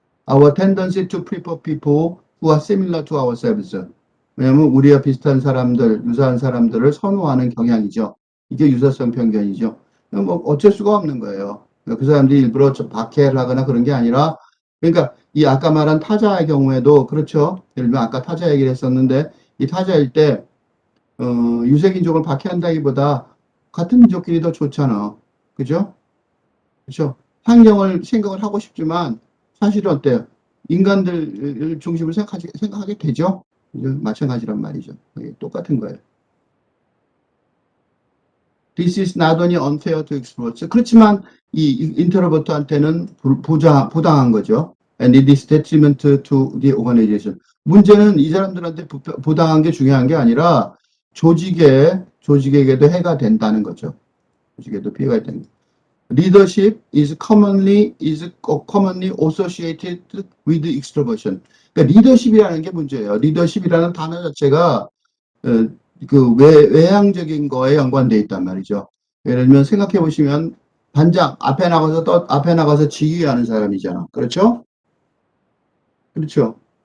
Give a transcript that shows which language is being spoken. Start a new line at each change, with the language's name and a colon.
English: Our tendency to prefer people who are similar to ourselves.
Korean: 왜냐하면 우리와 비슷한 사람들, 유사한 사람들을 선호하는 경향이죠. 이게 유사성 편견이죠. 뭐 어쩔 수가 없는 거예요. 그 사람들이 일부러 박해를 하거나 그런 게 아니라, 그러니까 이 아까 말한 타자의 경우에도 그렇죠. 예를 들면 아까 타자 얘기를 했었는데 이 타자일 때 유색인종을 박해한다기보다 같은 민족끼리 더 좋잖아. 그죠? 그렇죠. 환경을 생각을 하고 싶지만 사실은 어때요? 인간들 중심을 생각하게 되죠. 마찬가지란 말이죠. 똑같은 거예요.
English: This is not only unfair to extroverts.
Korean: 그렇지만 이 인트로버트한테는 부당한 거죠.
English: And it is detriment to the organization.
Korean: 문제는 이 사람들한테 부당한 게 중요한 게 아니라 조직에게도 해가 된다는 거죠. 조직에도 피해가 된다.
English: Leadership is commonly associated with extroversion.
Korean: 그러니까 리더십이라는 게 문제예요. 리더십이라는 단어 자체가 그 외향적인 거에 연관돼 있단 말이죠. 예를 들면 생각해 보시면 반장 앞에 나가서 지휘하는 사람이잖아. 그렇죠? 그렇죠.